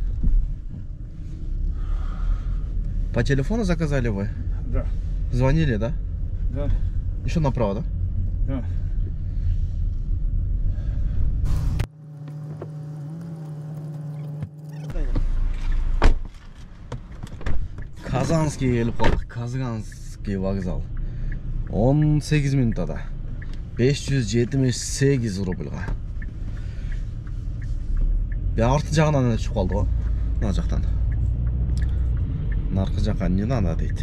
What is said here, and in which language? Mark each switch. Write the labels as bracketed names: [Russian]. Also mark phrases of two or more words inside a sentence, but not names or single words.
[Russian] По телефону заказали вы? Да. Звонили, да? Да. Еще направо, да? Да. [Kyrgyz] Казанский келип калдык. Казанский вокзал. 18 минутада. 578 рубльга. Арты жагынан эле чыгып калды го. Мына жактан. Наркы жака эмне ана дейт.